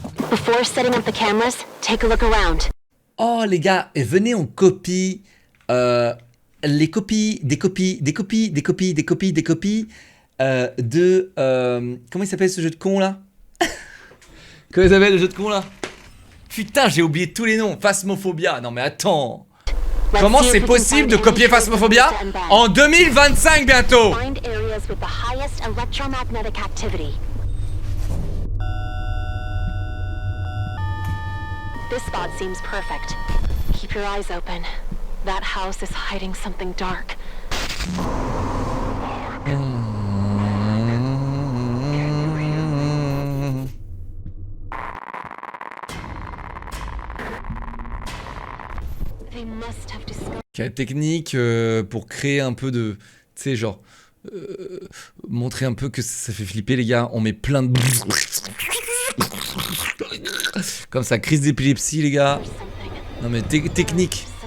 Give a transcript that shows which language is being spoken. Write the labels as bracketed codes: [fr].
[en] Before setting up the cameras, take a look around. [fr] Oh, les gars, et venez, on copie les copies, des copies de... comment il s'appelle ce jeu de con, là? Comment il s'appelle le jeu de con, là? Putain, j'ai oublié tous les noms. Phasmophobia. Non, mais attends. Comment c'est possible de copier Phasmophobia en 2025 bientôt? [en] Find areas with the highest electromagnetic activity. This spot seems perfect. Keep your eyes open. That house is hiding something dark. They must have discovered. [fr] Quelle technique pour créer un peu de... Tu sais, genre... montrer un peu que ça fait flipper, les gars. On met plein de... Comme ça, crise d'épilepsie, les gars. Non mais technique.